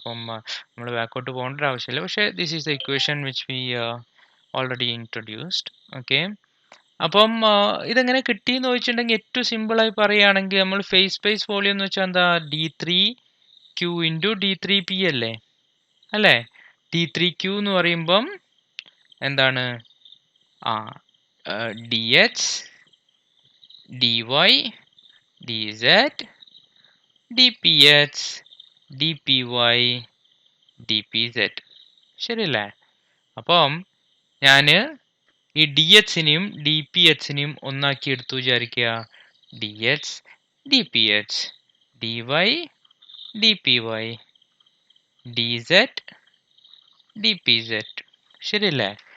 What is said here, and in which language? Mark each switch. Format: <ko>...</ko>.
<ml>അപ്പം നമ്മൾ ബാക്കോട്ട് പോകേണ്ട ഒരു ആവശ്യമില്ല. പക്ഷേ</ml> <en>This is the equation which we already introduced.</en> <ml>Okay, അപ്പം ഇതെങ്ങനെ കിട്ടിയെന്ന് ചോദിച്ചിട്ടുണ്ടെങ്കിൽ ഏറ്റവും സിമ്പിളായി പറയുകയാണെങ്കിൽ നമ്മൾ ഫേസ് സ്പേസ് വോളിയം എന്ന് വെച്ചാൽ എന്താ, d3q ഇൻറ്റു d3p അല്ലേ? d3q എന്ന് പറയുമ്പം എന്താണ്, dh dy dz dph dpy dpz, ശരിയല്ലേ? അപ്പം ഞാൻ ഈ ഡി എച്ചിനെയും ഡി പി എച്ചിനെയും ഒന്നാക്കി എടുത്തു വിചാരിക്കുക. D H D P H D Y D P Y D Z D P Z, ശരിയല്ലേ?</ml>